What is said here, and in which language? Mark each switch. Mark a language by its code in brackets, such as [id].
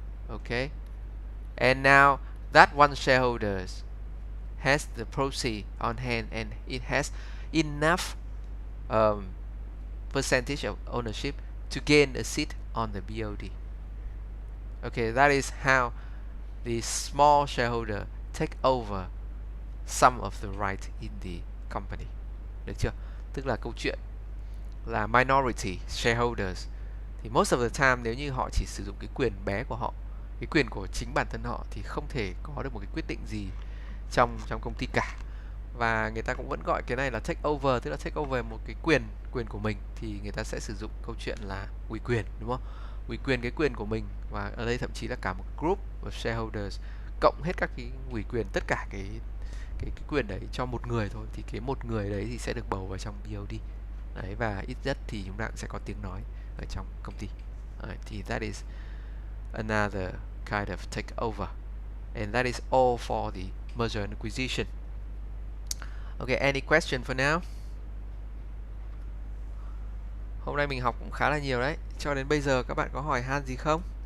[en] Okay, and now that one shareholder has the proceeds on hand, and it has enough percentage of ownership to gain a seat on the BOD. Okay, that is how the small shareholder take over some of the right in the company. [vi] Được chưa? Tức là câu chuyện là [en] minority shareholders [vi] thì [en] most of the time [vi] nếu như họ chỉ sử dụng cái quyền bé của họ, cái quyền của chính bản thân họ, thì không thể có được một cái quyết định gì trong công ty cả. Và người ta cũng vẫn gọi cái này là take over, tức là take over một cái quyền của mình, thì người ta sẽ sử dụng câu chuyện là ủy quyền, đúng không? Ủy quyền cái quyền của mình, và ở đây thậm chí là cả một [en] group of shareholders [vi] cộng hết các cái ủy quyền, tất cả cái quyền đấy cho một người thôi, thì cái một người đấy thì sẽ được bầu vào trong BOD. Đấy, và ít nhất thì chúng ta cũng sẽ có tiếng nói ở trong công ty. Đấy, thì [en] that is another kind of takeover, and that is all for the merger and acquisition. Okay, any question for now? [vi] Hôm nay mình học cũng khá là nhiều đấy. Cho đến bây giờ các bạn có hỏi han gì không?